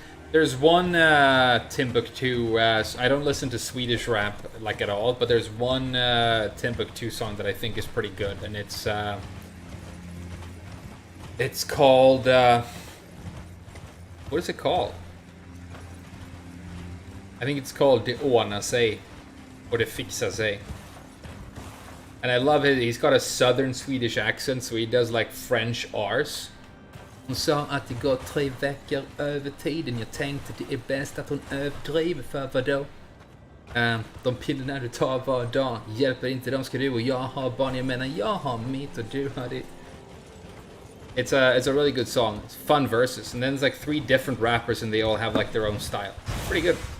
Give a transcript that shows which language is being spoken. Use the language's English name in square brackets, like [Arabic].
[English] There's one Timbuktu, I don't listen to Swedish rap like at all, but there's one Timbuktu song that I think is pretty good, and it's called, what is it called? I think it's called Det ordnar sig, or Det fixar sig. And I love it, he's got a southern Swedish accent, so he does like French R's. [Swedish] Hon sa att det går 3 veckor över tiden. Jag tänkte det är bäst att hon överdriver, för vadå? De pillerna du tar var dag hjälper inte, de ska du och jag ha barn. Jag menar, jag har mitt och du har ditt. [English] It's a really good song. It's fun verses, and then there's like 3 different rappers, and they all have like their own style. Pretty good.